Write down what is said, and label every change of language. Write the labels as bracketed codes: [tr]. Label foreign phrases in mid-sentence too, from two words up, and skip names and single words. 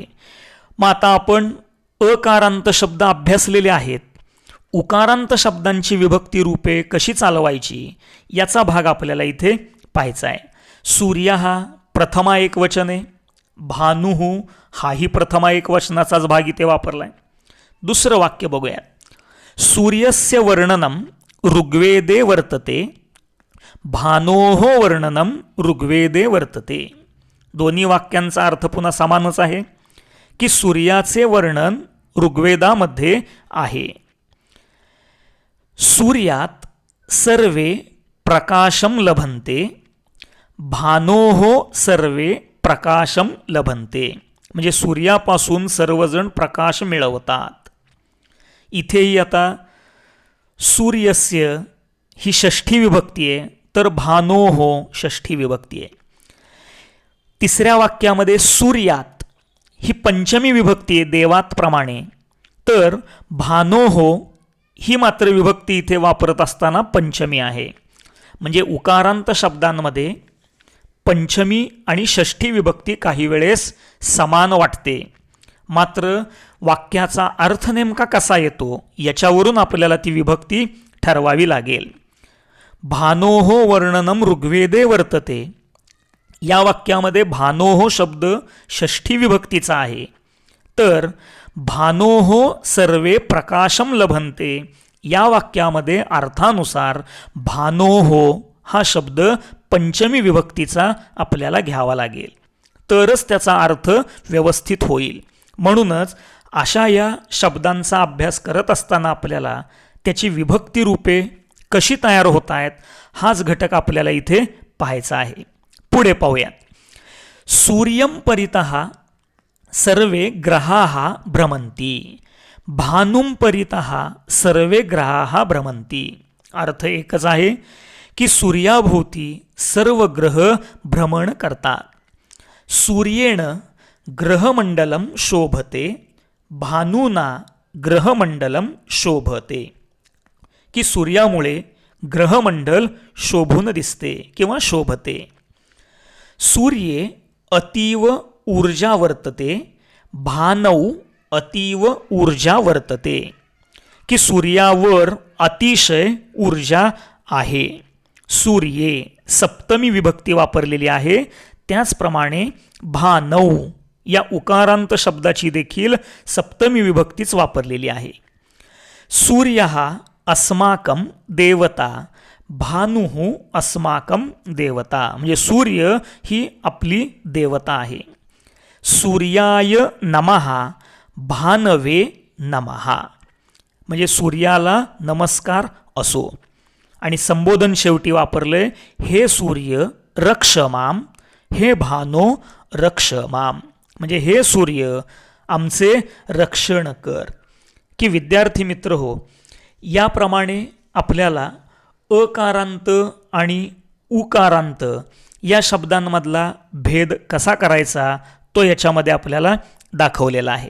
[mr] मग आता आपण अकारांत शब्द अभ्यासलेले आहेत, उकारांत शब्दांची विभक्ती रूपे कशी चालवायची याचा भाग आपल्याला इथे पाहायचा आहे. सूर्य हा प्रथमा एकवचन आहे, भानुः हाही प्रथमा एकवचनाचाच भाग इथे वापरला आहे. दुसरं वाक्य बघूया. [sa] सूर्यस्य वर्णनम ऋग्वेदे वर्तते, भानोः वर्णनम ऋग्वेदे वर्तते. [mr] दोन्ही वाक्यांचा अर्थ पुन्हा समानच आहे की सूर्याचे वर्णन ऋग्वेदामध्ये आहे. [sa] सूर्यात सर्वे प्रकाशम लभन्ते, भानोः सर्वे प्रकाशम लभन्ते. [mr] म्हणजे सूर्यापासून सर्वजण प्रकाश मिळवतात. इथेही आता सूर्यस्य ही षष्ठी विभक्ती आहे, तर भानोः षष्ठी विभक्ती आहे. तिसऱ्या वाक्यामध्ये सूर्यात ही पंचमी विभक्ती आहे देवात प्रमाणे, तर भानोः ही मात्र विभक्ती इथे वापरत असताना पंचमी आहे. म्हणजे उकारांत शब्दांमध्ये पंचमी आणि षष्ठी विभक्ती काही वेळेस समान वाटते, मात्र वाक्याचा अर्थ नेमका कसा येतो याच्यावरून आपल्याला ती विभक्ती ठरवावी लागेल. [sa] भानोः वर्णनम ऋग्वेदे वर्तते [mr] या वाक्यामध्ये भानोः शब्द षष्ठी विभक्तीचा आहे, तर [sa] भानोः सर्वे प्रकाशम लभन्ते [mr] या वाक्यामध्ये अर्थानुसार भानोः हा शब्द पंचमी विभक्तीचा आपल्याला घ्यावा लागेल, तरच त्याचा अर्थ व्यवस्थित होईल. म्हणूनच अशा या शब्दांचा अभ्यास करत असताना आपल्याला त्याची विभक्ती रूपे कशी तयार होत आहेत हाच घटक आपल्याला इथे पाहायचा आहे. पुढे पाहूयात. [sa] सूर्यं परितः सर्वे ग्रहाः भ्रमन्ति, भानुं परितः सर्वे ग्रहाः भ्रमन्ति. [mr] अर्थ एकच आहे की सूर्याभोवती सर्व ग्रह भ्रमण करतात. [sa] सूर्येण ग्रहमंडलम शोभते, भानुना ग्रहमंडलम शोभते. [mr] की सूर्यामुळे ग्रहमंडल शोभून दिसते किंवा शोभते. [sa] सूर्ये अतीव ऊर्जा वर्तते, भानौ अतीव ऊर्जा वर्तते, [mr] की सूर्यावर अतिशय ऊर्जा आहे. सूर्ये सप्तमी विभक्ती वापरलेली आहे. त्याचप्रमाणे भानौ या उकारांत शब्दाची देखील सप्तमी विभक्तीच वापरलेली आहे. [sa] सूर्य अस्माकं देवता, भानुः अस्माकं देवता, [mr] म्हणजे सूर्य ही आपली देवता आहे. [sa] सूर्याय नमः, भानवे नमः, [mr] म्हणजे सूर्याला नमस्कार असो. आणि संबोधन शेवटी वापरलंय, [sa] हे सूर्य रक्ष माम, हे भानो रक्ष माम, [mr] म्हणजे हे सूर्य आमचे रक्षण कर. की विद्यार्थी मित्र हो, याप्रमाणे आपल्याला अकारांत आणि उकारांत या शब्दांमधला भेद कसा करायचा तो याच्यामध्ये आपल्याला दाखवलेला आहे.